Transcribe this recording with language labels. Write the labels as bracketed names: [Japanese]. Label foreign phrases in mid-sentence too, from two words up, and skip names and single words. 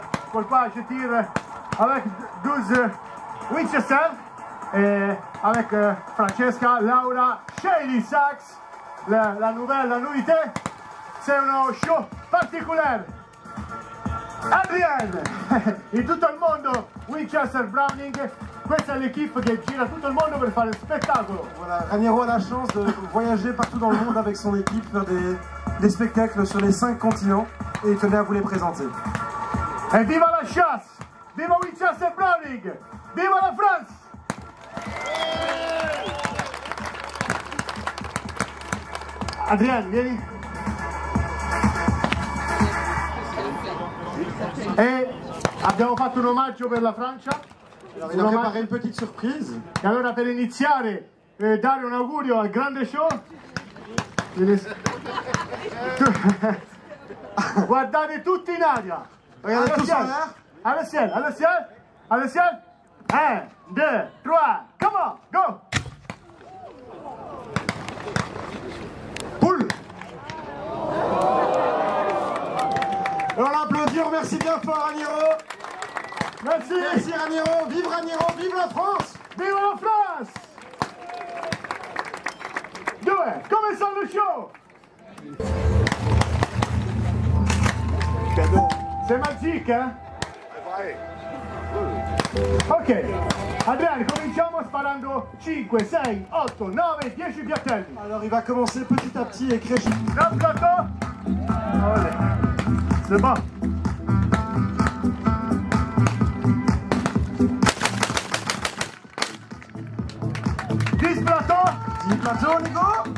[French] Pourquoi je tire avec 12 Winchester et avec Francesca, Laura, Shady Sax, la nouveauté. C'est un show particulier. Adrienne et tout le monde Winchester Browning [Italian] questa è l'equipe che gira tutto il mondo per fare spettacolo. [French] Voilà, Raniero a la chance de voyager partout dans le monde avec son équipe, faire des spectacles sur les 5 continents et il tenait à vous les présenter. [Italian] E viva la chasse! Viva Winchester Browning! Viva la France! Adrian, vieni. E abbiamo fatto un omaggio per la Francia. [French] Alors, il a préparé une petite surprise. [Italian] E allora per iniziare dare un augurio al grande show. Guardate tutti in aria. [French] Regardez tous en l'air. À le ciel, à le ciel, à le ciel. [English] 1, 2, 3, come on, go. [French] Poule. Et on l'applaudit, on remercie bien fort Raniero. Merci. Merci Raniero, vive la France. [Italian] Viva la France. 2, cominciamo il show. [French] C'est magique, hein? [Italian] Ok, Adriano, cominciamo sparando 5, 6, 8, 9, 10 piattelli. [French] Alors il va commencer petit à petit et crescendo. Un plateau. Allez, c'est bon. Dix plateaux. 10 plateaux, Nico.